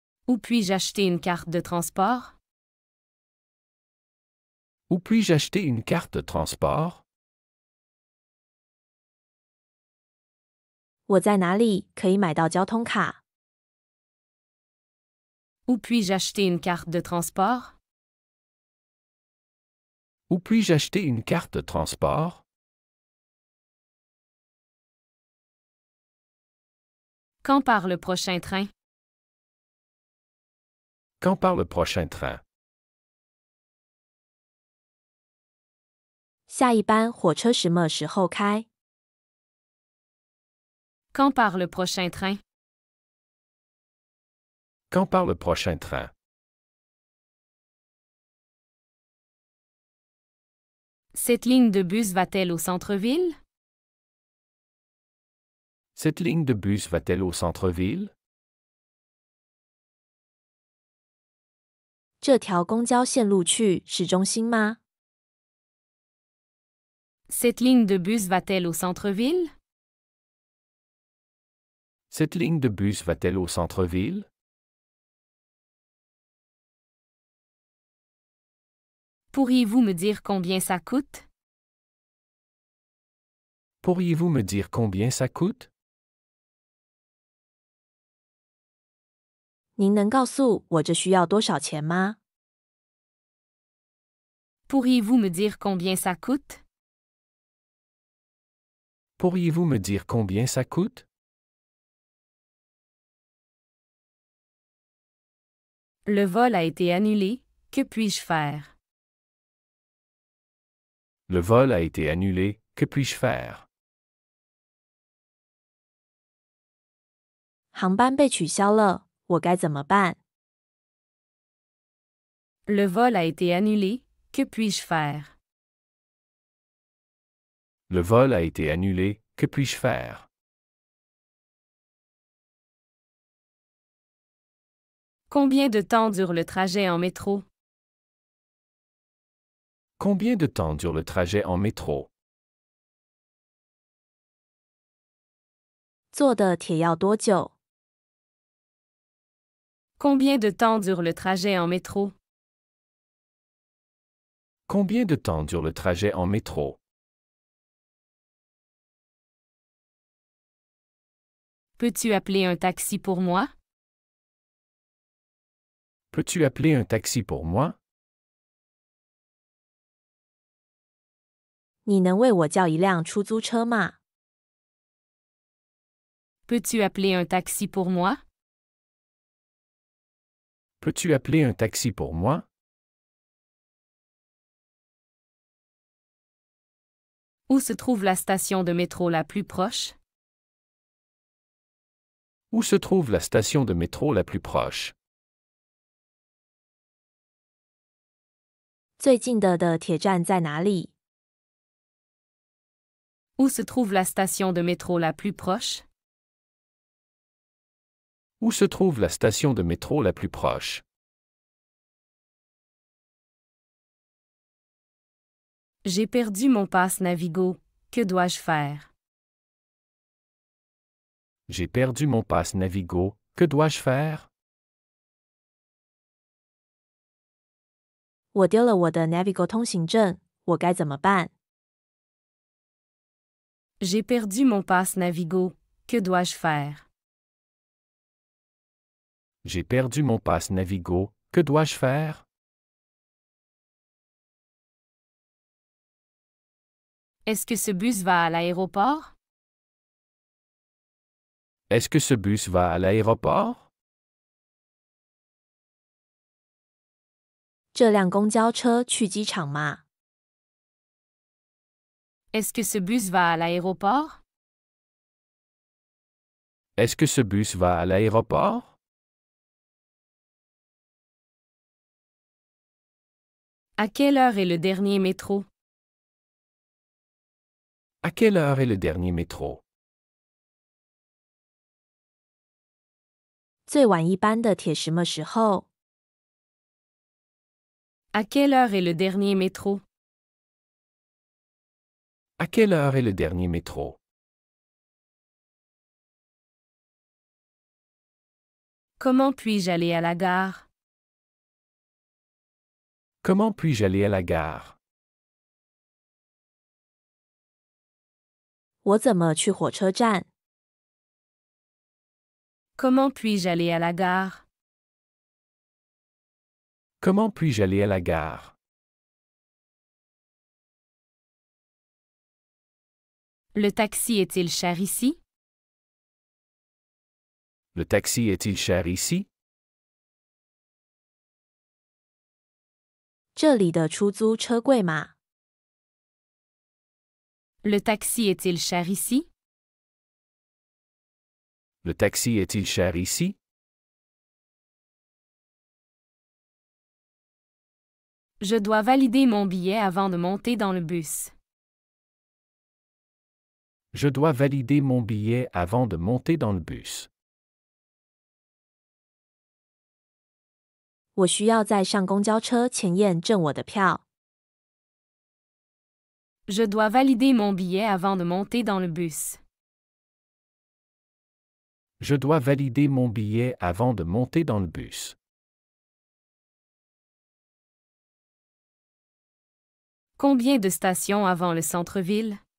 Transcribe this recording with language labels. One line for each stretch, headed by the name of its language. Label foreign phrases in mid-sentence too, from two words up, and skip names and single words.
French: Où puis-je acheter une carte de transport? Où puis-je acheter une carte de transport?
Chinese: 我在哪里可以买到交通卡？
French: Où puis-je acheter une carte de transport? Où puis-je acheter une carte de transport? Quand part le prochain train? Quand part le prochain train?
Chinese: 下一班火车什么时候开？
French: Quand part le prochain train? Quand part le prochain train? Cette ligne de bus va-t-elle au centre-ville? Cette ligne de bus va-t-elle au centre-ville?
Chinese: 这条公交线路去市中心吗？
French: Cette ligne de bus va-t-elle au centre-ville? Cette ligne de bus va-t-elle au centre-ville? Pourriez-vous me dire combien ça coûte? Pourriez-vous me dire combien ça coûte?
Chinese: 您能告诉我这需要多少钱吗？
French: Pourriez-vous me dire combien ça coûte? Pourriez-vous me dire combien ça coûte? Le vol a été annulé, que puis-je faire? Le vol a été annulé, que puis-je faire?
Chinese: 航班被取消了，我该怎么办？
French: Le vol a été annulé, que puis-je faire? Le vol a été annulé, que puis-je faire? Combien de temps dure le trajet en métro? Combien de temps dure le trajet en métro?
Chinese: 坐的铁要多久？
French: Combien de temps dure le trajet en métro? Combien de temps dure le trajet en métro? Peux-tu appeler un taxi pour moi? Peux-tu appeler un taxi pour moi?
Chinese: 你能为我叫一辆出租车吗？
French: Peux-tu appeler un taxi pour moi? Peux-tu appeler un taxi pour moi? Où se trouve la station de métro la plus proche? Où se trouve la station de métro la plus proche?
Chinese: 最近的铁站在哪里？
French: Où se trouve la station de métro la plus proche? Où se trouve la station de métro la plus proche? J'ai perdu mon passe Navigo. Que dois-je faire? J'ai perdu mon passe Navigo. Que dois-je faire?
Chinese: 我丢了我的 Navigo 通行证，我该怎么办？
French: J'ai perdu mon passe Navigo. Que dois-je faire? J'ai perdu mon passe Navigo. Que dois-je faire? Est-ce que ce bus va à l'aéroport? Est-ce que ce bus va à l'aéroport?
Chinese: 这辆公交车去机场吗？
French: Est-ce que ce bus va à l'aéroport? Est-ce que ce bus va à l'aéroport? À quelle heure est le dernier métro? À quelle heure est le dernier métro?
Chinese: 最晚一班的铁什么时候？
French: À quelle heure est le dernier métro? À quelle heure est le dernier métro? Comment puis-je aller à la gare? Comment puis-je aller à la gare?
Chinese: 我怎么去火车站？
French: Comment puis-je aller à la gare? Comment puis-je aller à la gare? Le taxi est-il cher ici? Le taxi est-il cher ici?
Chinese: 这里的出租车贵吗？
French: Le taxi est-il cher ici? Le taxi est-il cher ici? Je dois valider mon billet avant de monter dans le bus. Je dois valider mon billet avant de monter dans le bus.
Chinese: 我需要在上公交车前验证我的票。
French: Je dois valider mon billet avant de monter dans le bus. Je dois valider mon billet avant de monter dans le bus. Combien de stations avant le centre-ville?